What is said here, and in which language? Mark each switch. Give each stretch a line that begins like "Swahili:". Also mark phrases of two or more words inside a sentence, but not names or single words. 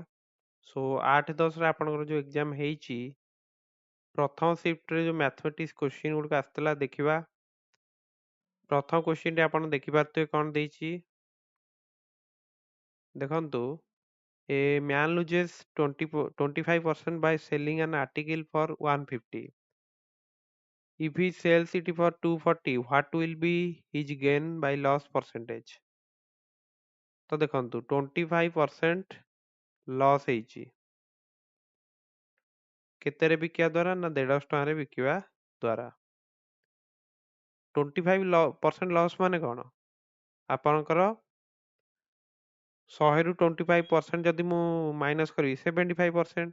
Odia: ସୋ 8-10ରେ ଆପଣଙ୍କର ଯେଉଁ ଏକ୍ଜାମ୍ ହେଇଛି ପ୍ରଥମ ସିଫ୍ଟରେ ଯେଉଁ
English: mathematics question
Odia: ଗୁଡ଼ିକ ଆସିଥିଲା ଦେଖିବା। ପ୍ରଥମ କୋଶ୍ଚିନ୍ଟି ଆପଣ ଦେଖିପାରୁଥିବେ କ'ଣ ଦେଇଛି।
English: ଦେଖନ୍ତୁ a man loses 25% by selling an article for 150. If he sells it for 240, what will be his gain by loss percentage?
Odia: ତ ଦେଖନ୍ତୁ 25% ଲସ୍ ହେଇଛି କେତେରେ ବିକିବା ଦ୍ୱାରା ନା 150 ଟଙ୍କାରେ ବିକିବା ଦ୍ୱାରା। 25% ଲସ୍ ମାନେ କ'ଣ? ଆପଣଙ୍କର 100ରୁ 25% ଯଦି ମୁଁ ମାଇନସ୍ କରିବି 75%।